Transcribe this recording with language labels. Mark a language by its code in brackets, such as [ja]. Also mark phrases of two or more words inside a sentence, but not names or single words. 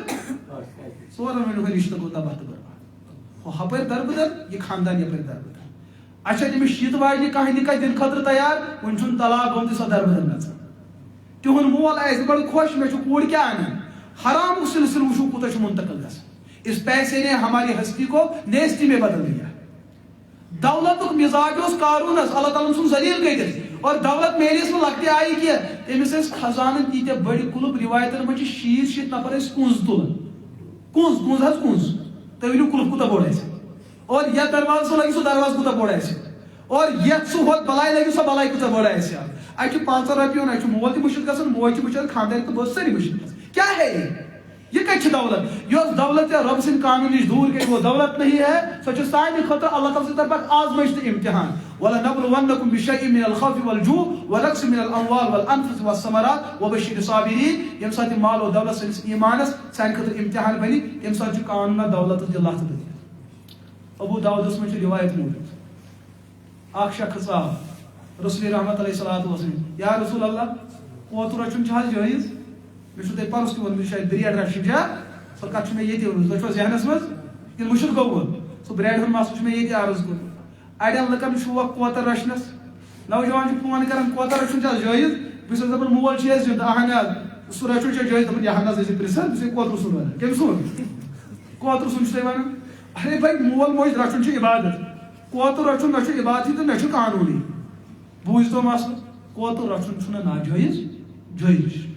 [ks] 4 ؤرۍ ہُنٛد رشتہٕ گوٚو تباہ تہٕ برباد ہُہ ہپٲرۍ دربٕدر یہِ خاندان یپٲرۍ دربٕدر اچھا تٔمِس شیٖتہٕ واجنہِ کانٛہہ نِکاح دِنہٕ خٲطرٕ تیار وۄنۍ چھُنہٕ طلاق گوٚمتٕے سۄ دربٕدر گژھان تِہُنٛد مول آسہِ بڑٕ خۄش مےٚ چھُ کوٗر کیٛاہ انان حرامُک سلسلہٕ وٕچھو کوٗتاہ چھُ منتقل گژھان [ur] اس پیسے نے ہماری ہستی کو نیستی میں بدل دیا [ks] دولتُک مزاج اوس قارونس اللہ تعالیٰ سُنٛد ذلیل کٔرِتھ اور دولت میلس نہٕ لۄکٹہِ آیہِ کینٛہہ تٔمِس ٲسۍ خزانہٕ تیٖتیاہ بٔڑۍ کُلُپ رِوایتن منٛز چھِ 60 نفر ٲسۍ کُنٛز تُلان کُنٛز حظ کُنٛز تُہۍ ؤنِو کُلُپ کوٗتاہ بوٚڑ آسہِ اور یتھ دروازس لگہِ سُہ دروازٕ کوٗتاہ بوٚڑ آسہِ اور یتھ سُہ ہۄتھ بلاے لگہِ سۄ بلاے کوٗتاہ بٔڑ آسہِ اتہِ چھُ 5 رۄپیہِ یُن اتہِ چھُ مول تہِ مٔشِد گژھان موج تہِ بِچٲرۍ خاندارِ تہٕ بہٕ سٲری مٔشِد گژھان [ur] کیٛاہ ہے یہ [ks] کتہِ چھِ دولت یۄس دولت رب سٕنٛدِ قانوٗن نِش دوٗر گژھِ [ur] وہ دولت نہیں ہے [ks] سۄ چھِ سانہِ خٲطرٕ اللہ تعالیٰ سٕنٛدِ طرفہٕ آزمٲیش تہٕ امتحان [ar] وَلَنَبْلُوَنَّكُمْ بِشَيْءٍ مِنَ الْخَوْفِ وَالْجُوعِ وَنَقْصٍ مِنَ الْأَمْوَالِ وَالْأَنفُسِ وَالثَّمَرَاتِ وَبَشِّرِ الصَّابِرِينَ [ks] ییٚمہِ ساتہٕ یہِ مال و دولت سٲنِس ایٖمانس سانہِ خٲطرٕ امتحان بنہِ تمہِ ساتہٕ چھُ قانوٗنا دولتس دِ لَتھ دِتھ ابوٗ داوٗدس منٛز چھِ رِوایت موٗجوٗد اکھ شخص آو رسول رحمت [ar] علیہ الصلوۃ والسلام یا رسول اللہ [ks] اوترٕ رچھُن چھُ حظ جٲیز مےٚ چھُو تۄہہِ پرُس تہِ ووٚنمُت شاید برٛیڈ رچھِنۍ چھا سۄ کتھ چھِ مےٚ ییٚتہِ ؤنمٕژ تۄہہِ چھُوا ذہنس منٛز کِنہٕ مُشِد گوٚوٕ سُہ برٛیڈ ہُنٛد مسلہٕ چھُ مےٚ ییٚتہِ عرض کوٚرمُت اڑٮ۪ن لُکن شوق کوتر رچھنس نوجوان چھُ فون کران کوتر رچھُن چھا جٲیز بہٕ چھُس دپان مول چھُ اَسہِ زِندٕ اہن حظ سُہ رچھُن چھا جٲیز دپان یہِ ہن حظ ٲسِو پرژھان بہٕ چھُسے کوترٕ سُنٛد ونان کٔمۍ سُنٛد کوترٕ سُنٛد چھُو تُہۍ ونان [ur] ارے بھائی [ks] مول موج رچھُن چھُ عبادت کوتر رچھُن نہ چھُ عبادتٕے تہٕ نہ چھُ قانوٗنی بوٗزتو مسلہٕ کوتر رچھُن چھُنہٕ ناجٲیز جٲیز